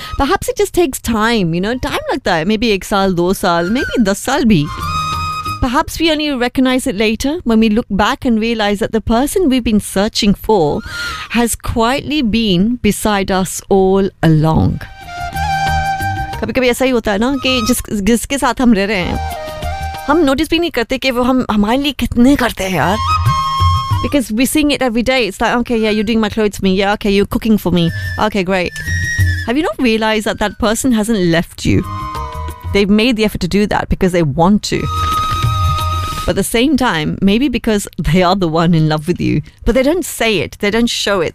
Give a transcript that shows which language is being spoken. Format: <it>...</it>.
<en>Perhaps it just takes time, you know, time like that. Maybe 1 year, 2 years, maybe 10 years bhi. Perhaps we only recognize it later when we look back and realize that the person we've been searching for has quietly been beside us all along.</en> <hi>कभी-कभी ऐसा ही होता है ना, कि जिसके साथ हम रह रहे हैं, हम नोटिस भी नहीं करते कि वो हमारे लिए कितने करते हैं यार.</hi> <en>Because we're seeing it every day. It's like, okay, yeah, you're doing my clothes for me. Yeah, okay, you're cooking for me. Okay, great. Have you not realized that that person hasn't left you? They've made the effort to do that because they want to. But at the same time, maybe because they are the one in love with you, but they don't say it. They don't show it.</en>